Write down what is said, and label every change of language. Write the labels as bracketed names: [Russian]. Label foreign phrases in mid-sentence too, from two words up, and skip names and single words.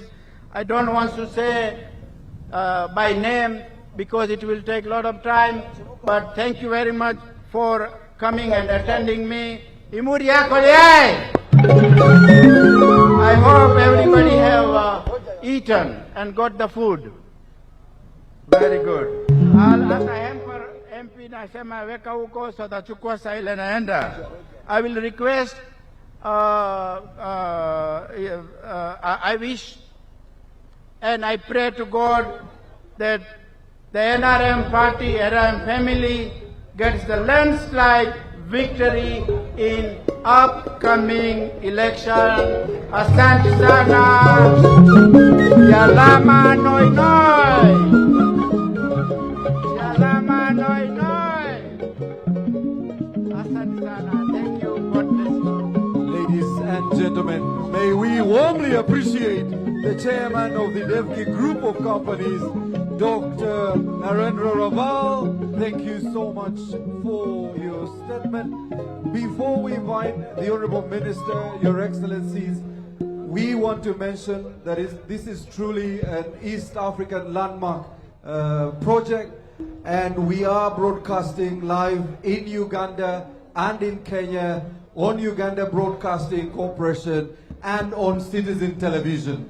[English] I don't want to say by name because it will take a lot of time, but thank you very much for coming and attending me. I hope everybody have eaten and got the food. Very good. [Swahili] MP nasema weka huko so tachukua saa ile naenda. [English] I will request, I wish and I pray to God that the NRM party, NRM family gets the landslide victory in upcoming election. [Swahili] Asante sana. Yalama noi noi. Yalama noi noi. Asante sana. [English] Thank you. God bless you. Ladies and gentlemen, may we warmly appreciate the chairman of the Devki Group of Companies, Dr. Narendra Raval. Thank you so much for your statement. Before we invite the Honorable Minister, Your Excellencies, we want to mention that this is truly an East African landmark project, and we are broadcasting live in Uganda and in Kenya on Uganda Broadcasting Corporation and on Citizen Television.